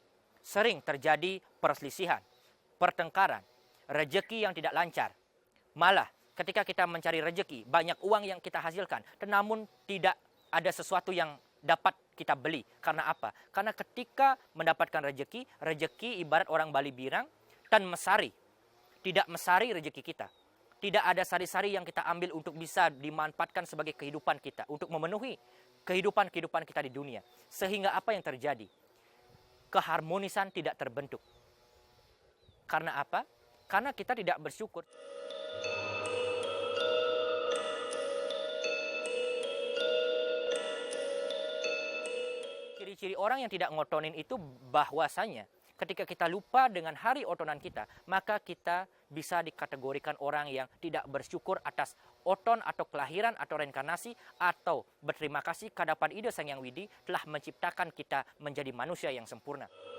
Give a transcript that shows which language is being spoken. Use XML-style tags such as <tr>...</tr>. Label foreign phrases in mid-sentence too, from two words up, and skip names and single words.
<id>Sering terjadi perselisihan, pertengkaran, rejeki yang tidak lancar. Malah ketika kita mencari rejeki, banyak uang yang kita hasilkan, namun tidak ada sesuatu yang dapat kita beli. Karena apa? Karena ketika mendapatkan rejeki, rejeki ibarat orang Bali bilang,</id> <ban>tan mesari.</ban> <id>Tidak mesari rejeki kita. Tidak ada sari-sari yang kita ambil untuk bisa dimanfaatkan sebagai kehidupan kita, untuk memenuhi kehidupan kita di dunia. Sehingga apa yang terjadi? Keharmonisan tidak terbentuk. Karena apa? Karena kita tidak bersyukur. Ciri-ciri orang yang tidak ngotonin itu bahwasanya ketika kita lupa dengan hari otonan kita, maka kita bisa dikategorikan orang yang tidak bersyukur atas oton atau kelahiran atau reinkarnasi, atau berterima kasih ke hadapan Ida Sang Hyang Widi telah menciptakan kita menjadi manusia yang sempurna.</id>